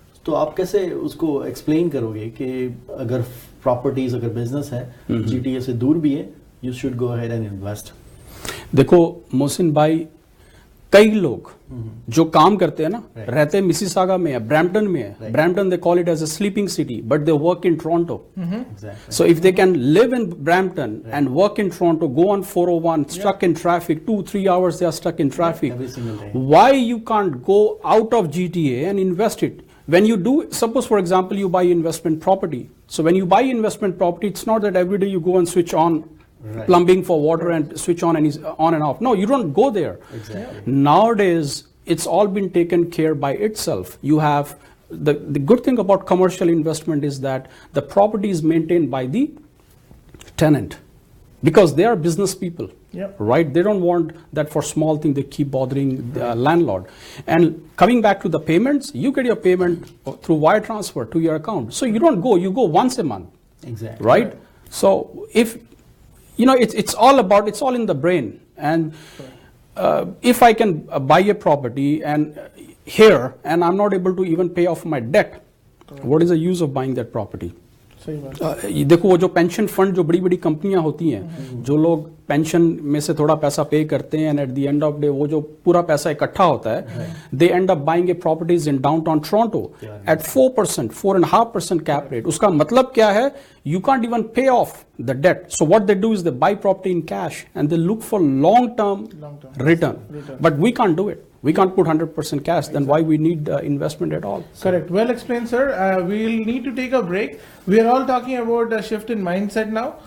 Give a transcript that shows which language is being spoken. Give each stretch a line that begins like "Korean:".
Hindi: तो आप कैसे उसको एक्सप्लेन करोगे कि अगर प्रॉपर्टीज, अगर बिजनेस है जीटीए से दूर भी है, you should go ahead and invest? देखो मोहसिन भाई, कई लोग जो काम करते हैं ना, रहते मिसिसागा में है, ब्रैम्पटन में है, Brampton दे call it as a sleeping city, but दे work in Toronto.
English: So if they can live in Brampton and work in Toronto, go on 401, stuck in traffic, 2-3 hours they are stuck in traffic. Every single day. Why you can't go out of GTA and invest it? When you do, suppose for example you buy investment property. So when you buy investment property, it's not that every day you go and switch on plumbing for water and switch on and on and off. No, you don't go there. Exactly. Nowadays, it's all been taken care by itself. You have the good thing about commercial investment is that the property is maintained by the tenant because they are business people, right? They don't want that for small thing they keep bothering the landlord. And coming back to the payments, you get your payment through wire transfer to your account. So you don't go, you go once a month. Exactly. Right? So if it's all in the brain. And if I can buy a property and here and I'm not able to even pay off my debt, what is the use of buying that property?
Hindi: सही बात। देखो वो जो pension fund जो बड़ी बड़ी कंपनियां होती हैं, जो लोग पेंशन में से थोड़ा पैसा पे करते हैं and at the end of day वो जो पूरा पैसा इकट्ठा होता है, दे and up buying A properties in downtown Toronto eight 4%, 4.5% cap rate. उसका मतलब क्या है?
English: You can't even pay off the debt. So what they do is they buy property in cash and they look for long-term return. But we can't do it. We can't put 100% cash. Then why we need investment at all? Correct. Well explained, sir. We'll need to take a break. We are all talking about a shift in mindset now.